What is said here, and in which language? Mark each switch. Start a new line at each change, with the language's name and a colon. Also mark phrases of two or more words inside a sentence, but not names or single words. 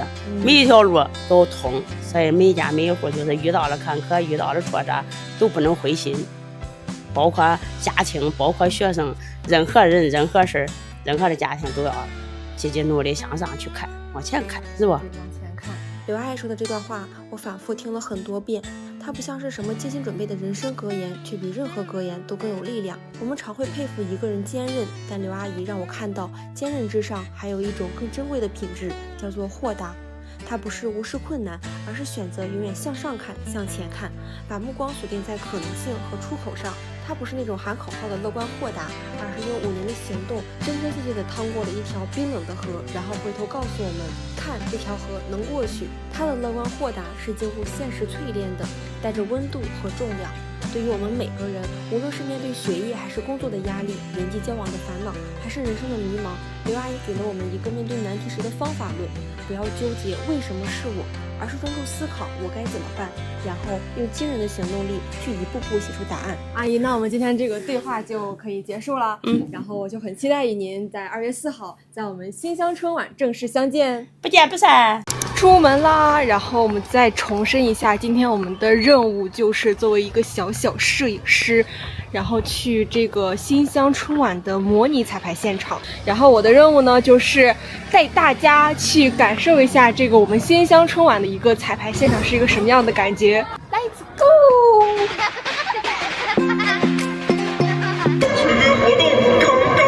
Chinese: 每一條路都通，所以每家每一戶就是遇到了坎坷，遇到了挫折，都不能灰心，包括家庭，包括學生，任何人、任何事、任何的家庭都要積極努力向上去看，往前看，是吧？往前看。刘阿姨說的這段話，我反覆聽了很多遍。它不像是什麼精心準備的人生格言，卻比任何格言都更有力量。我們常會佩服一個人堅韌，但劉阿姨讓我看到堅韌之上還有一種更珍貴的品質，叫做豁達。它不是無視困難，而是選擇永遠向上看、向前看，把目光鎖定在可能性和出口上。它不是那種喊口號的樂觀豁達，而是用5年的行動，真真切切地趟過了一條冰冷的河，然後回頭告訴我們，看這條河能過去。它的樂觀豁達是經過現實淬煉的，帶着溫度和重量。對於我們每個人，無論是面對學業還是工作的壓力，人際交往的煩惱，還是人生的迷茫，劉阿姨給了我們一個面對難題時的方法論。不要糾結為什麼是我，而是專注思考我該怎麼辦，然後用惊人的行動力去一步步寫出答案。阿姨，那我们今天这个对话就可以结束了。然后我就很期待与您在 2月4 號在我們新鄉春晚正式相見，不見不散。出門啦！然後我們再重申一下，今天我們的任務就是作為一個小攝影師，然後去這個新鄉春晚的模擬彩排現場。然後我的任務呢，就是帶大家去感受一下這個我們新鄉春晚的一個彩排現場是一個什麼樣的感覺。
English: Let's go！
Chinese: 全民活動